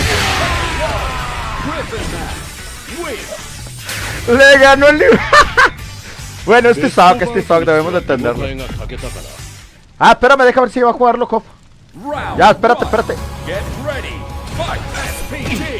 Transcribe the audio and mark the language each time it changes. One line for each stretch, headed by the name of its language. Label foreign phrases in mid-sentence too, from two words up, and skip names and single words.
Spanish: Le ganó el libro. Bueno, este Sock, debemos de entenderlo.
Japanese: が欠けたから
Spanish: Ah, espérame, déjame ver si va a jugarlo, Kof.
English: Round
Spanish: Ya, espérate,
English: one.
Spanish: espérate.
English: Get ready. Fight. SPG.